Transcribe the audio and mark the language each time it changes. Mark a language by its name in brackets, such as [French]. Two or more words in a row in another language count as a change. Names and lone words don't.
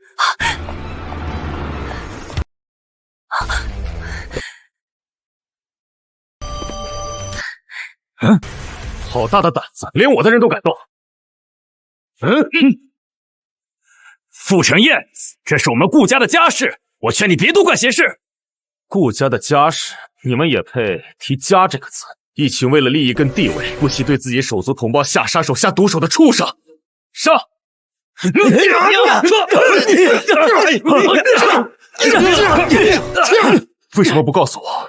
[Chinese] 好大的膽子，連我的人都敢動。傅成燕，這是我們顧家的家事，我勸你別多管閒事。顧家的家事，你們也配提家這個字？一群為了利益跟地位，不惜對自己手足同胞下殺手、下毒手的畜生！上！為什麼不告訴我？